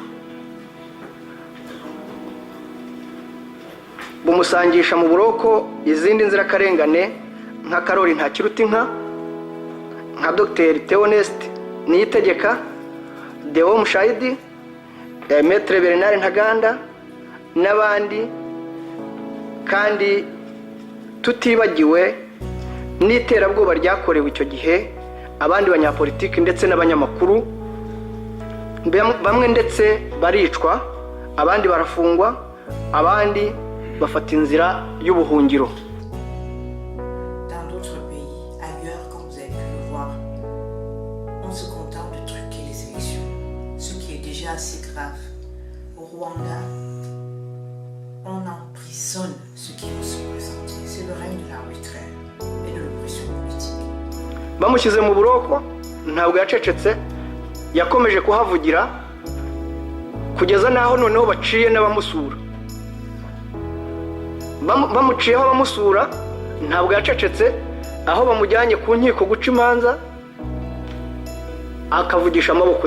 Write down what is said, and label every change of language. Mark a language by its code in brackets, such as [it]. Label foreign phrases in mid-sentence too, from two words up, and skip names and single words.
[rw] bumusangisha mu buroko izindi nzirakarengane nka Karoli Ntakirutinka, nka Dr Theoneste Niyitegeka, Deo Mushayidi, Maître Bernard Ntaganda n'abandi, kandi tutibagiwe n'iterabwoba ryakorewe icyo gihe abandi banyapolitiki ndetse n'abanyamakuru. Bamwe ndetse baricwa, abandi barafungwa, abandi bafata inzira y'ubuhungiro. [fr] Dans d'autres pays, ailleurs, comme vous avez pu le voir, on se contente de truquer les élections, ce qui est déjà assez grave. Au Rwanda, on emprisonne ceux qui vont se présenter. C'est le règne de l'arbitraire et de l'oppression politique. [rw] Bamushyize mu buroko ntabwo yacecetse, yakomeje kuhavugira kugeza naho noneho baciye n'abamusura. Bamuciyeho abamusura ntabwo yacecetse, aho bamujyanye ku nkiko guca imanza akavugisha amaboko.